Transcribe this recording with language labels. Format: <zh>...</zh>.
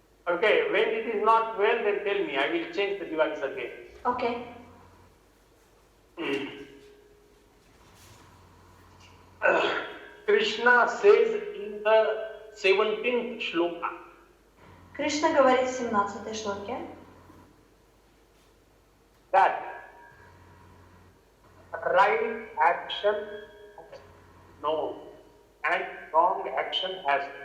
<en>Okay, when it is not well, then tell me. I will change the device again. Okay. Krishna says in the 17th shloka.</en> <ru>Кришна говорит в 17-й шлоке,</ru> <en>that right action has no and wrong action has</en>